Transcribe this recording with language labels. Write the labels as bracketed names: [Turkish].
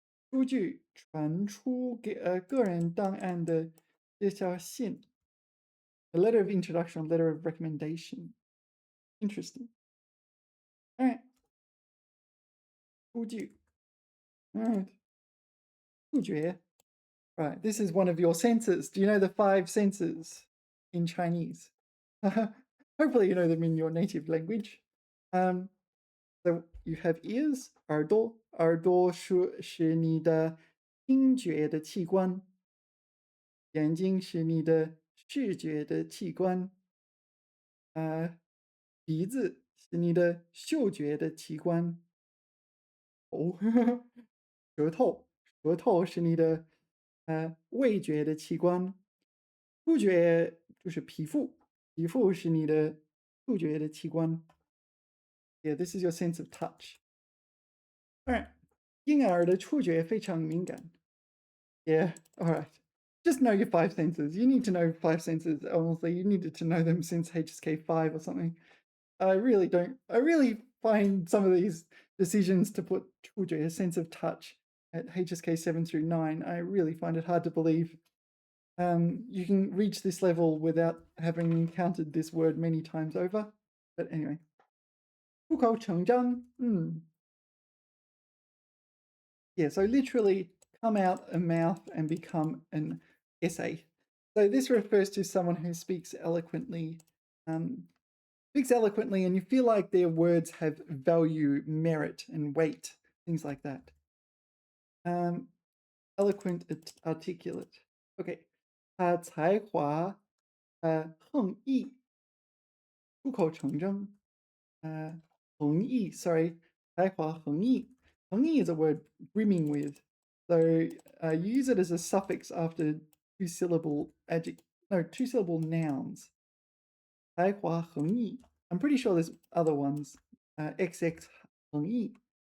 [Chinese] 出具传出给个人档案的介绍信. [English] A letter of introduction, a letter of recommendation. Interesting. All right. 出具.All right. 触觉.Right. This is one of your senses. Do you know the 5 senses in Chinese? Hopefully you know them in your native language. So you have ears, 耳朵. [Chinese] 耳朵是你的听觉的器官. 眼睛是你的视觉的器官. 鼻子是你的嗅觉的器官。哦，舌头是你的味觉的器官。触觉就是皮肤，皮肤是你的触觉的器官。 [English] Yeah, this is your sense of touch. Alright, [Chinese] 婴儿的触觉非常敏感。 [English] Yeah, alright. Just know your 5 senses. You need to know 5 senses. Honestly, you needed to know them since HSK 5 or something. I really find some of these decisions to put 触觉, a sense of touch, at HSK 7 through 9, I really find it hard to believe you can reach this level without having encountered this word many times over. But anyway, 出口成章, yeah, so literally come out a mouth and become an essay. So this refers to someone who speaks eloquently, and you feel like their words have value, merit, and weight, things like that. Eloquent, articulate. Okay. [Chinese] 他才华横溢，出口成章。横溢, [English] sorry, [Chinese] 才华横溢. [English] 横溢 is a word brimming with. So you use it as a suffix after two-syllable nouns. [Chinese] 才华横溢. [English] I'm pretty sure there's other ones. XX 横溢.